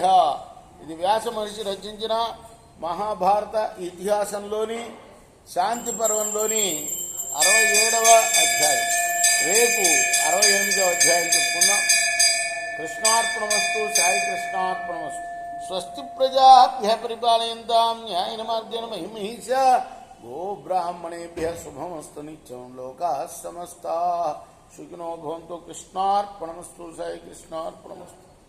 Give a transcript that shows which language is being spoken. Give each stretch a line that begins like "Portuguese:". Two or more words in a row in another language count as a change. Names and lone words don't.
Telugu: ఇది వ్యాస మహర్షి రచించిన మహాభారత ఇతిహాసంలోని శాంతి పర్వంలోని 67వ అధ్యాయం. రేపు 68వ అధ్యాయం చెప్పుకున్నాం.
Sanskrit: కృష్ణార్పణమస్తు. సాయి కృష్ణార్పణమస్తు. స్వస్తి ప్రజాభ్య పరిపాలయంతాం న్యాయేన మార్గేణ మహిమహీషా గో బ్రాహ్మణేభ్య శుభమస్తు నిత్యం. లోకాః సమస్తాః సుఖినో భవంతు. కృష్ణార్పణమస్తు. సాయి కృష్ణార్పణమస్తు.